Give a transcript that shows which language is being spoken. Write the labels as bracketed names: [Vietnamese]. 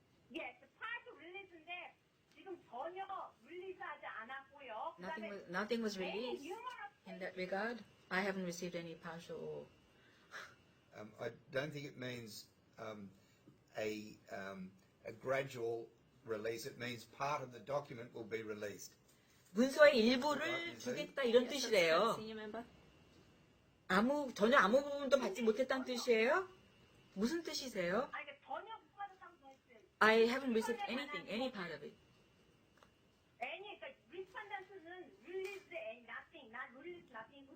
[English] Yes, the partial release [Korean] 인데 지금 전혀 release하지 않았고요. [English] Nothing was released numerous in that regard. I haven't received any partial. I don't think it means a gradual release. It means part of the document will be released. [Korean] 문서의 일부를 주겠다 이런 뜻이래요. [English] Senior member. [Korean] 전혀 아무 부분도 받지 못했다는 뜻이에요? 무슨 뜻이세요? 아니 전혀 못 받았다고 했어요. [English] I haven't received anything, any part of it. 그러니까 respondent는 release and nothing, not release nothing.